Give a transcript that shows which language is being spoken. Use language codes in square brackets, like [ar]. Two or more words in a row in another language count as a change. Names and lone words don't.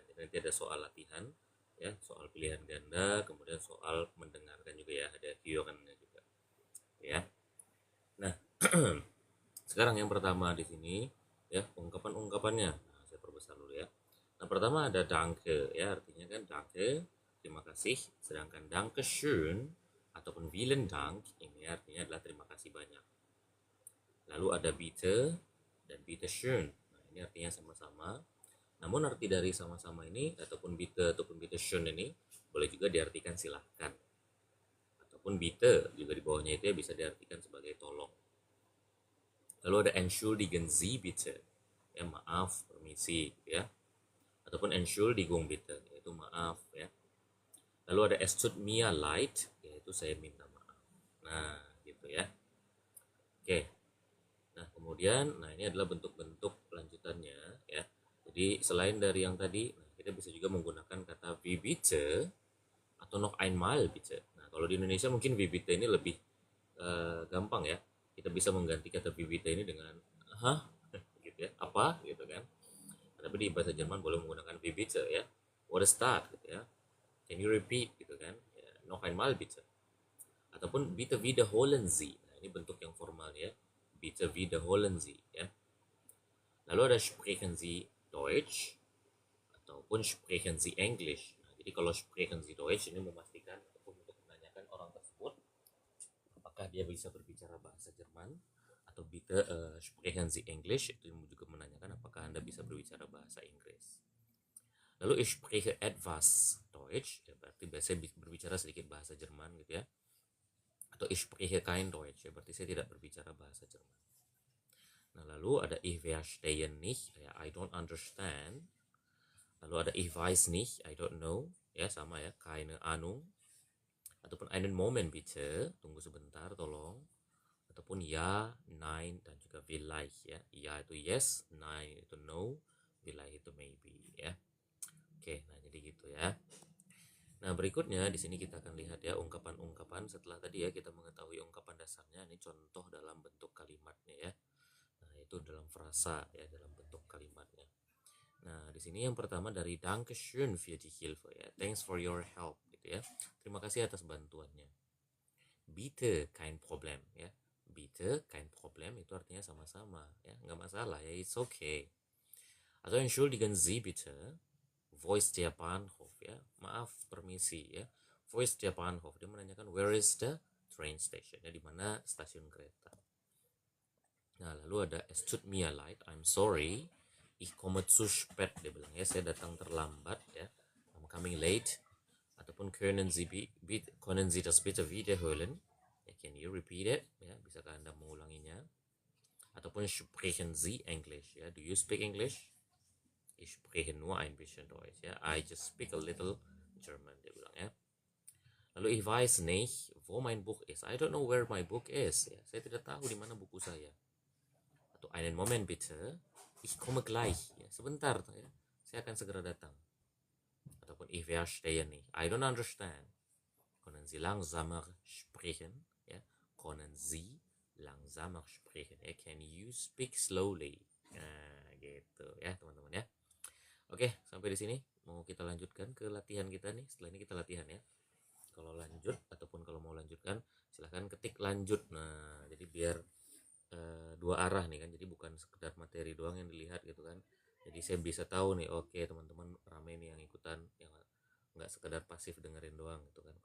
[id] Jadi nanti ada soal latihan, ya, soal pilihan ganda, kemudian soal mendengarkan juga ya, ada Kyokannya juga, ya. Nah, sekarang yang pertama di sini, ya, ungkapan-ungkapannya. Nah, saya perbesar dulu ya. Nah, pertama ada danke, ya, artinya kan danke, terima kasih. Sedangkan [de] danke schön [id] ataupun [de] vielen Dank [id] ini artinya adalah terima kasih banyak. Lalu ada bitte dan [de] bitte schön. [id] Nah, ini artinya sama-sama. Namun arti dari sama-sama ini ataupun bitte ataupun [de] bitte schön [id] ini boleh juga diartikan silahkan. Ataupun bitte juga di bawahnya itu ya bisa diartikan sebagai tolong. Lalu ada [de] entschuldigen Sie bitte. [id] Ya, maaf, permisi ya. [de] Ataupun entschuldigung bitte, [id] yaitu maaf ya. Lalu ada [de] es tut mir leid, [id] yaitu saya minta maaf. Nah, gitu ya. Oke. Nah, kemudian, nah ini adalah bentuk-bentuk lanjutannya ya. Jadi selain dari yang tadi, nah, kita bisa juga menggunakan kata [de] wie bitte [id] atau [de] noch einmal bitte. [id] Nah, kalau di Indonesia mungkin [de] wie bitte [id] ini lebih gampang ya. Kita bisa mengganti kata [de] wie bitte [id] ini dengan hah gitu ya, apa gitu kan. Tapi di bahasa Jerman boleh menggunakan [de] wie bitte [id] ya. [en] What is that [id] gitu ya. [en] Can you repeat [id] gitu kan. Ya, [de] noch einmal bitte. Ataupun bitte wiederholen Sie. [id] Nah, ini bentuk yang formal ya. [de] Bitte wiederholen Sie [id] ya. Lalu ada [de] sprechen Sie Deutsch ataupun sprechen Sie English. [id] Nah, jadi kalau [de] sprechen Sie Deutsch [id] ini memastikan ataupun untuk menanyakan orang tersebut apakah dia bisa berbicara bahasa Jerman atau [de] bitte sprechen Sie English [id] itu juga menanyakan apakah Anda bisa berbicara bahasa Inggris. [de] Lalu ich spreche etwas Deutsch, [id] ya berarti biasanya berbicara sedikit bahasa Jerman gitu ya. [de] Atau ich spreche kein Deutsch, [id] ya berarti saya tidak berbicara bahasa Jerman. Nah, lalu ada [de] ich verstehe nicht, [en] ya I don't understand. [id] Lalu ada [de] ich weiß nicht, [en] I don't know, [id] ya sama ya, [de] keine Ahnung. Ataupun einen Moment bitte, [id] tunggu sebentar tolong. Ataupun ya, nein, dan juga vielleicht ya. Ya itu yes, nein itu no, vielleicht itu maybe ya. Oke, nah jadi gitu ya. Nah, berikutnya di sini kita akan lihat ya ungkapan-ungkapan setelah tadi ya kita mengetahui ungkapan dasarnya. Ini contoh dalam bentuk kalimatnya ya. Nah, itu dalam frasa ya, dalam bentuk kalimatnya. Nah, di sini yang pertama dari [de] Dankeschön für die Hilfe [id] ya. [en] Thanks for your help [id] gitu ya. Terima kasih atas bantuannya. [de] Bitte kein Problem [id] ya. [de] Bitte kein Problem [id] itu artinya sama-sama ya, nggak masalah ya, [en] it's okay. [de] Atau entschuldigen Sie bitte, wo ist der Bahnhof ya. [id] Maaf, permisi ya. [de] Wo ist der Bahnhof? [id] Dia menanyakan [en] where is the train station [id] ya, di mana stasiun kereta. Nah, lalu ada [de] es tut mir leid, [en] I'm sorry, [de] ich komme zu spät, [id] dia bilang ya, saya datang terlambat ya, [en] I'm coming late. [de] Ataupun können Sie das bitte wiederholen? [id] Ya, [en] can you repeat it? [id] Ya, bisakah Anda mengulanginya? [en] Ataupun [de] sprechen Sie English? [en] Ya, do you speak English? [de] Ich spreche nur ein bisschen Deutsch. [id] Ya, [en] I just speak a little German, [id] dia bilang ya. [de] Lalu ich weiß nicht, wo mein Buch ist. [en] I don't know where my book is. [id] Ya, saya tidak tahu di mana buku saya. [de] Atau einen Moment bitte, ich komme gleich. [id] Ya, sebentar ya, saya akan segera datang. [de] Ataupun ich verstehe nicht. [en] I don't understand. [de] Können Sie langsamer sprechen? Ya, können Sie langsamer sprechen? [id] Ya, [en] can you speak slowly? [id] Nah, gitu ya teman-teman ya. Oke, sampai di sini mau kita lanjutkan ke latihan kita nih. Setelah ini kita latihan ya. Kalau lanjut ataupun kalau mau lanjutkan silahkan ketik lanjut. Nah, jadi biar dua arah nih kan. Jadi bukan sekedar materi doang yang dilihat gitu kan. Jadi saya bisa tahu nih, oke teman-teman ramai nih yang ikutan, yang nggak sekedar pasif dengerin doang gitu kan.